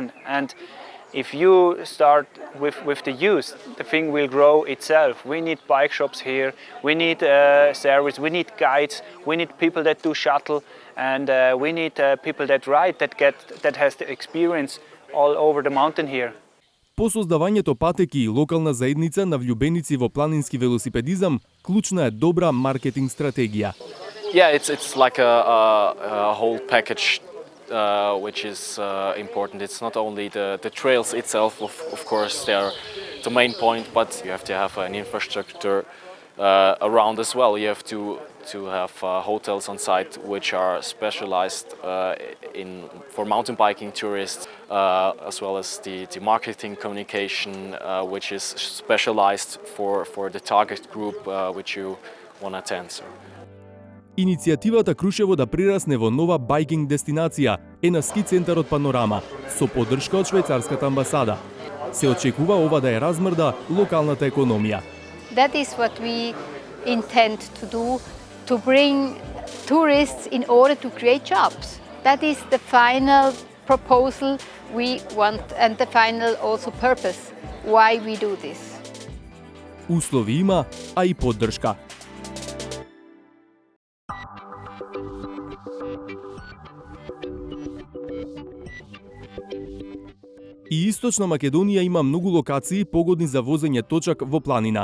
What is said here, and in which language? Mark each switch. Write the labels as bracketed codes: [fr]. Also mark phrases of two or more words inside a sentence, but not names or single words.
[en] And if you start with the youth, the thing will grow itself. We need bike shops here, we need service, we need guides, we need people that do shuttle, and we need people that ride, that has the experience all over the mountain here. [mk] По создавањето патеки и локална заедница на влюбеници во планински велосипедизам, клучна е добра маркетинг стратегија. [en] Yeah, it's like a whole package which is important. It's not only the trails itself, of course, they are the main point, but you have to have an infrastructure around as well. You have to have hotels on site which are specialized for mountain biking tourists, as well as the marketing communication which is specialized for the target group which you want to attend. So. [mk] Иницијативата Крушево да прерасне во нова байкинг дестинација е на ски центарот Панорама, со поддршка од швајцарската амбасада. Се очекува ова да ја размрда локалната економија. [en] That is what we intend to do, to bring tourists in order to create jobs. That is the final proposal we want and the final also purpose why we do this. [mk] Услови има, а и поддршка. И Источна Македонија има многу локации погодни за возење точак во планина.